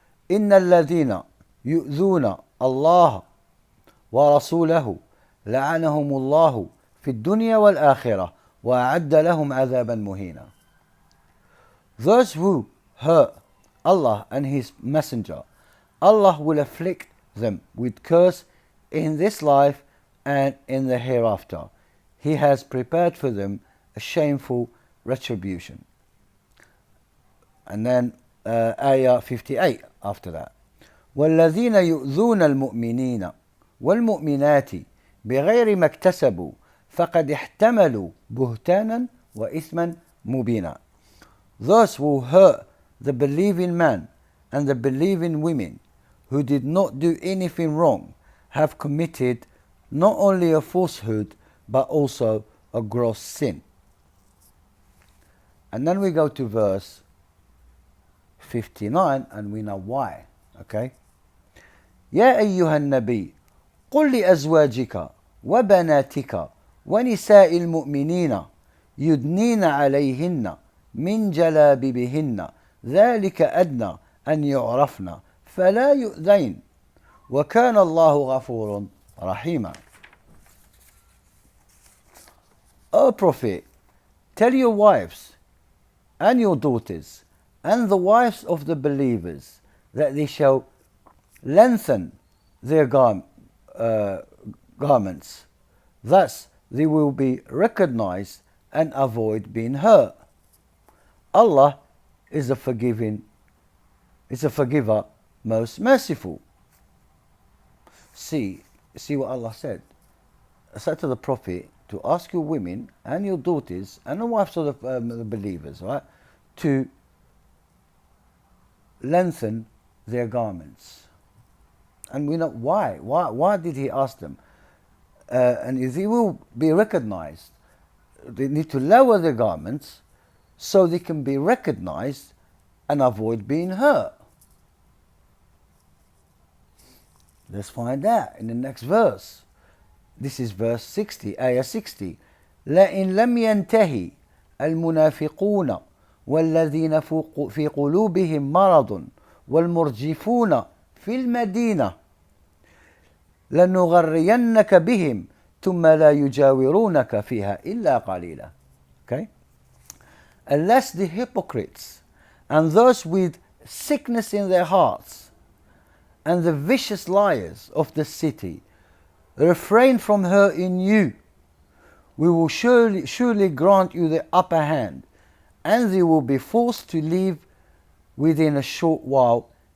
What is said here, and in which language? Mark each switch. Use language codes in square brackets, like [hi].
[ar] إن الذين يؤذون الله ورسوله لعنهم الله في الدنيا والآخرة وأعد لهم عذابا مهينا. [en] Those who hurt Allah and His Messenger, Allah will afflict them with curse in this life and in the hereafter. He has prepared for them a shameful retribution. And then ayah 58 after that. [ar] والذين يؤذون المؤمنين والمؤمنات بغير ما اكتسبوا فقد احتملوا بهتانا وإثما مبينا. [en] Those who hurt the believing man and the believing women who did not do anything wrong have committed not only a falsehood but also a gross sin. And then we go to verse 59 and we know why. Okay? [ar] يا أيها النبي قل لأزواجك وبناتك ونساء المؤمنين يدنين عليهن من جلابيبهن ذلك أدنى أن يعرفن فلا يؤذين وكان الله غفورا رحيما. [en] O Prophet, tell your wives and your daughters and the wives of the believers that they shall lengthen their garments. Thus they will be recognized and avoid being hurt. Allah is a forgiver, most merciful. See what Allah said. I said to the Prophet to ask your women and your daughters and the wives of the believers, right, to lengthen their garments. And we know why. Why did He ask them? And they will be recognized. They need to lower their garments so they can be recognized and avoid being hurt. Let's find out in the next verse. This is verse 60, ayah 60. [ar] لَإِن لَمْ يَنْتَهِ الْمُنَافِقُونَ وَالَّذِينَ فِي قُلُوبِهِمْ مَرَضٌ وَالْمُرْجِفُونَ في المدينة لنغرينك بهم ثم لا يجاورونك فيها إلا قليلا. [en] Okay? Unless the hypocrites and those with sickness in their hearts and the vicious liars of the city refrain from hurting you, we will surely grant you the upper hand, and they will be forced to leave within a short while.